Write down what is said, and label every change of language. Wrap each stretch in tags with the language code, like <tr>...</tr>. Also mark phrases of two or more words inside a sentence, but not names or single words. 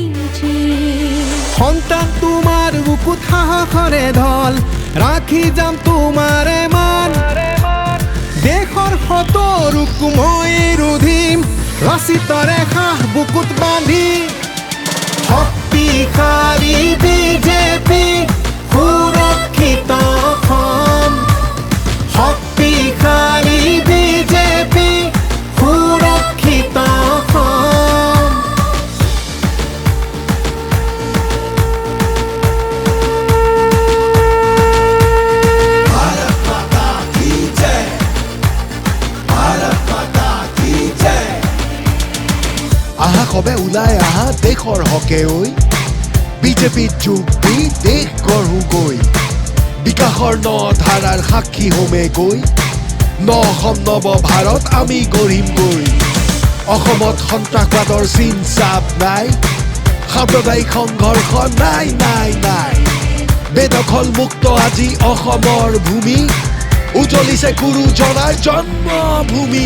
<as>সন্তান তোমাৰ বুকুত সাহসৰে ঢল ৰাখি যাম তোমাৰে মান দেশৰ সতৰুক মই ৰুধিম ৰচিতৰে সাহ বুকুত বান্ধি শক্তিশালী বিজেপি সুৰক্ষিত অসম শক্তিশালী বিজেপি সুৰক্ষিত অসম</as> <hi>भारत माता की जय भारत माता की जय</hi> <as>আহা কবে ওলাই আহা দেশৰ হকে ঐ বিজেপিত যোগ দি দেশ গঢ়োগৈ বিকাশৰ ন ধাৰাৰ সাক্ষী হোমে গৈ ন অসম নৱ ভাৰত আমি গঢ়িমগৈ অসমত সন্ত্ৰাসবাদৰ চিন চাপ নাই সাম্প্ৰদায়িক সংঘৰ্ষ নাই নাই নাই বেদখল মুক্ত আজি অসমৰ ভূমি উজলিছে গুৰুজনাৰ জন্মভূমি</as>